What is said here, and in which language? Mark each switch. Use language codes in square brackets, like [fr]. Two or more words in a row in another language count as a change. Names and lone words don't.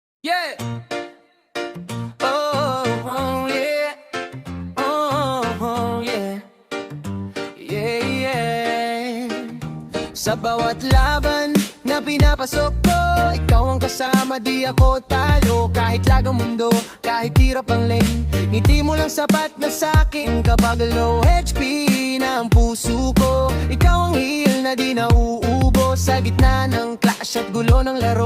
[en] Yeah. Oh, oh, yeah. Oh, oh, yeah. Yeah, yeah. [tl] Sa bawat laban na pinapasok ko, ikaw ang kasama, di ako talo. Kahit lagang mundo, kahit hirap ang lane, hindi mo lang sapat na sa'kin kapag [en] low HP [tl] na ang puso ko. Ikaw ang heal na di nauubos sa gitna ng clash at gulo ng laro.